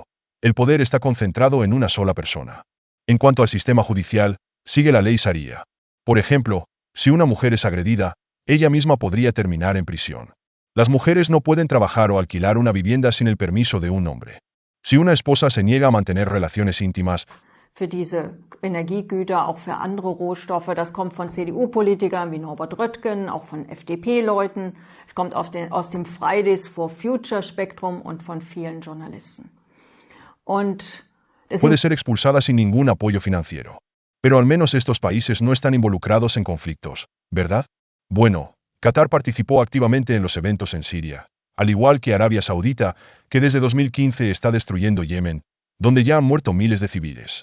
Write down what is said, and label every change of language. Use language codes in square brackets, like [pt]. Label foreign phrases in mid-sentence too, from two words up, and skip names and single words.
[es] El poder está concentrado en una sola persona. En cuanto al sistema judicial, sigue la ley Sharia. Por ejemplo, si una mujer es agredida, ella misma podría terminar en prisión. Las mujeres no pueden trabajar o alquilar una vivienda sin el permiso de un hombre. Si una esposa se niega a mantener relaciones íntimas, [de] für diese Energiegüter, auch für andere Rohstoffe. Das kommt von CDU-Politikern wie Norbert Röttgen, auch von FDP-Leuten. Es kommt aus dem Fridays for Future Spektrum und von vielen Journalisten. [es] Puede ser expulsada sin ningún apoyo financiero. Pero al menos estos países no están involucrados en conflictos, ¿verdad? Bueno, Qatar participó activamente en los eventos en Siria, al igual que Arabia Saudita, que desde 2015 está destruyendo Yemen, donde ya han muerto miles de civiles.